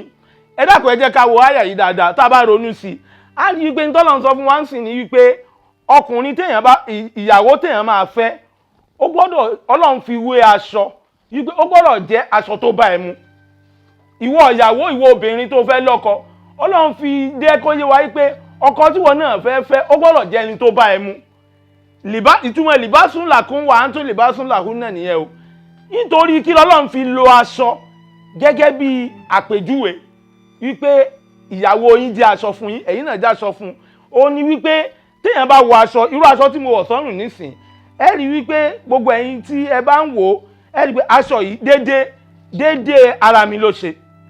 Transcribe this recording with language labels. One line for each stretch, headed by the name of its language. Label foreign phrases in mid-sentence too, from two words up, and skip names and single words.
Yoruba: ẹ dákun ẹ jẹ́ ká wo àyà yìí dáadáa tá a bá ronú sí i á rí i pé ntọ́lọ́run sọ fún wa ń sìn ní wípé ọkùnrin téèyàn bá ìyàwó téèyàn máa fẹ́ ó gbọ́dọ̀ Ọlọ́run fi wé aṣọ wípé ó gbọ́dọ̀ jẹ́ aṣọ tó bá ẹ mu. ìwọ ìyàwó ìwọ obìnrin tó fẹ́ lọ́kọ Ọlọ́run fi dé kó yé wa wípé ọkọ tí wọn náà fẹ́ ó gbọ́dọ̀ jẹ́ ẹni tó bá ẹ mu. ìtumọ̀
Arabic: لباس لكم وأنتم لباس لهن
Yoruba: nìyẹn o. nítorí kí l'Ọlọ́run fi lo aṣọ gẹ́gẹ́ bí àpèjúwe wípé ìyàwó yín jẹ́ aṣọ fún yín ẹ̀yin náà jẹ́ aṣọ fún un. ó ní wípé téèyàn bá wọ aṣọ irú aṣọ tí mo wọ̀ sọ́rùn nísìn ẹ rí wípé gbogbo ẹ̀yin tí ẹ bá ń wò ẹ rí pé aṣọ yìí déédéé ara mi ló ṣe.